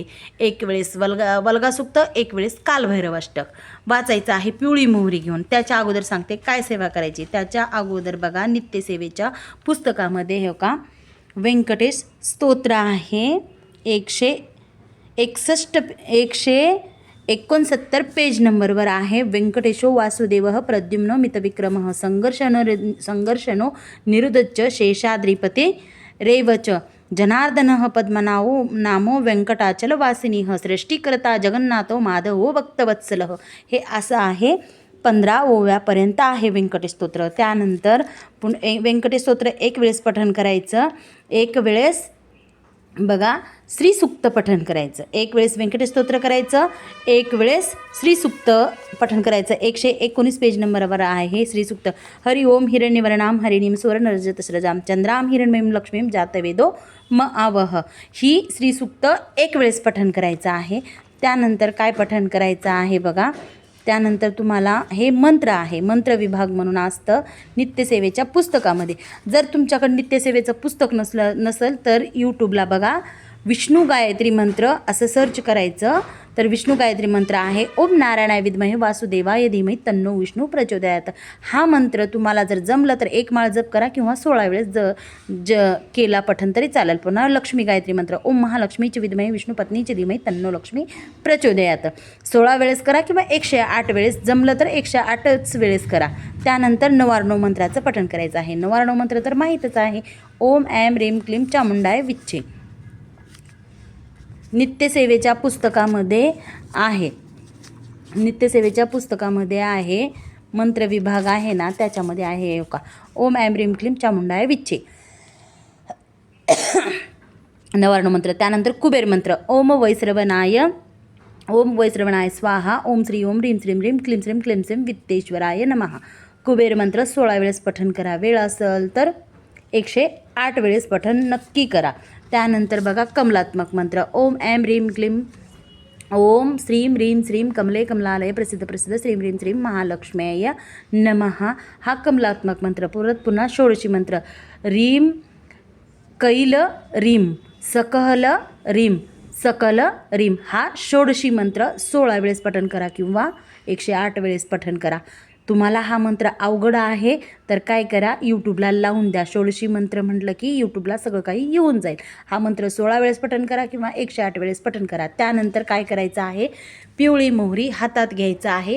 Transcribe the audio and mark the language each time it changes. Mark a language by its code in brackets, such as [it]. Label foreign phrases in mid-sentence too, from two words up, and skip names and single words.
[mr] एक वेळेस वल्गासुक्त, एक वेळेस कालभैरवाष्टक वाचायचं आहे पिवळी मोहरी घेऊन. त्याच्या अगोदर सांगते काय सेवा करायची. त्याच्या अगोदर बघा, नित्यसेवेच्या पुस्तकामध्ये हे का व्यंकटेश स्तोत्र आहे. 169 पेज नंबरवर आहे. [sa] व्यंकटेशो वासुदेव प्रद्युम्नो मितविक्रम संघर्षणो निरुदच्च शेषाद्रिपते रेवच जनार्दन पद्मनाभो नामो व्यंकटाचल वासिनी सृष्टिकर्ता जगन्नाथो माधवो भक्तवत्सल. [mr] हे असं आहे. 15 ओव्यापर्यंत आहे व्यंकटेश स्तोत्र. त्यानंतर व्यंकटेश स्तोत्र एक वेळेस पठण करायचं, एक वेळेस बघा श्रीसूक्त पठण करायचं. एक वेळेस व्यंकटेश स्तोत्र करायचं, एक वेळेस श्रीसूक्त पठण करायचं. 119 पेज नंबरवर आहे श्रीसूक्त. [sa] हरि ओम हिरण्यवर्णाम हरिणीम सुवर्णरजतस्रजाम चंद्राम हिरण्मयीं लक्ष्मीं जातवेदो म आवह. [mr] ही श्रीसूक्त एक वेळेस पठण करायचं आहे. त्यानंतर काय पठण करायचं आहे बघा, त्यानंतर तुम्हाला हे मंत्र आहे, मंत्र विभाग म्हणून असतं नित्यसेवेच्या पुस्तकामध्ये. जर तुमच्याकडे नित्यसेवेचं पुस्तक नसेल तर यूट्यूबला बघा, विष्णू गायत्री मंत्र असं सर्च करायचं. तर विष्णू गायत्री मंत्र आहे, [sa] ओम नारायणाय विद्महे वासुदेवाय धीमहि तन्नो विष्णू प्रचोदयात. [mr] हा मंत्र तुम्हाला जर जमलं तर 1 माळ जप करा किंवा 16 वेळेस केला पठण तरी चालेल. पुन्हा लक्ष्मी गायत्री मंत्र, [sa] ओम महालक्ष्मीचे विद्महे विष्णुपत्नीचे धीमहि तन्नो लक्ष्मी प्रचोदयात. [mr] 16 वेळेस करा किंवा 108 वेळेस, जमलं तर 108च वेळेस करा. त्यानंतर नवार्णव मंत्राचं पठण करायचं आहे. नवार्णव मंत्र तर माहीतच आहे, [sa] ओम ऐं ह्रीं क्लीं चामुंडाय विच्चे. [mr] नित्यसेवेच्या पुस्तकामध्ये आहे, नित्यसेवेच्या पुस्तकामध्ये आहे मंत्र विभाग आहे ना, त्याच्यामध्ये आहे का [sa] ओम ऐं ह्रीं क्लीं चामुंडाय विच्चे [mr] नवार्णव मंत्र. त्यानंतर कुबेर मंत्र, [sa] ओम वैश्रवणाय स्वाहा, ओम श्री ओम ह्रीं श्रीं ह्रीं क्लीं श्रीं क्लीं श्रीं वित्तेश्वराय नमः. [mr] कुबेर मंत्र 16 वेळेस पठण करा. वेळ असेल तर 108 वेळेस पठण नक्की करा. त्यानंतर बघा कमलात्मक मंत्र, [sa] ओम ऐं ह्रीं क्लीं ओम श्रीं ह्रीं श्रीं कमले कमलालय प्रसिद्ध श्रीं ह्रीं श्रीं महालक्ष्म्याय नमः. [mr] हा कमलात्मक मंत्र. पुन्हा षोडशी मंत्र, [sa] रीम कैल रीम सकल रीम सकल रीम. [mr] हा षोडशी मंत्र 16 वेळेस पठण करा किंवा 108 वेळेस पठण करा. तुम्हाला हा मंत्र अवघड आहे तर काय करा, यूट्यूबला लावून द्या. षोडशी मंत्र म्हटलं की यूट्यूबला सगळं काही येऊन जाईल. हा मंत्र 16 वेळेस पठण करा किंवा 108 वेळेस पठण करा. त्यानंतर काय करायचं आहे, पिवळी मोहरी हातात घ्यायचं आहे.